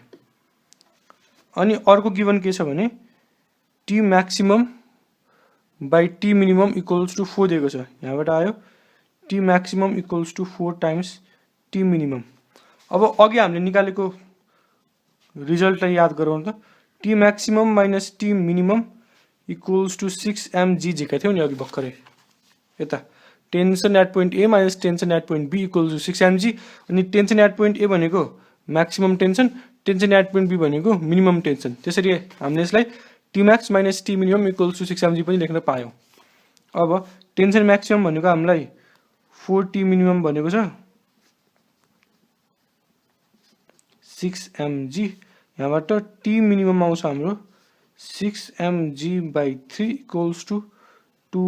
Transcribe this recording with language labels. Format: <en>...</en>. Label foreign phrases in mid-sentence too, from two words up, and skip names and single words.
<ne>अनि अर्को गिवन के छ भने</ne> <en>T maximum by T minimum equals to 4</en> <ne>दिएको छ। यहाँबाट आयो</ne> <en>T maximum equals to 4 times T minimum.</en> <ne>अब अघि हामीले निकालेको रिजल्टलाई याद गरौँ त,</ne> <en>T maximum minus T minimum equals to 6mg</en> <ne>झिका थियौँ नि अघि भर्खरै।</ne> <en>यता tension at point A minus tension at point B equals to 6mg, अनि tension at point A भनेको maximum tension, tension at point B भनेको minimum tension।</en> <ne>त्यसरी हामीले यसलाई</ne> <en>T max minus T minimum equals to 6mg</en> <ne>पनि लेख्न पायौँ। अब</ne> <en>tension maximum</en> <ne>भनेको हामीलाई 4t मिनिमम भनेको छ 6mg, यहाँबाट</ne> <en>T minimum</en> <ne>आउँछ हाम्रो</ne> <en>6mg/3 equals to 2mg.</en>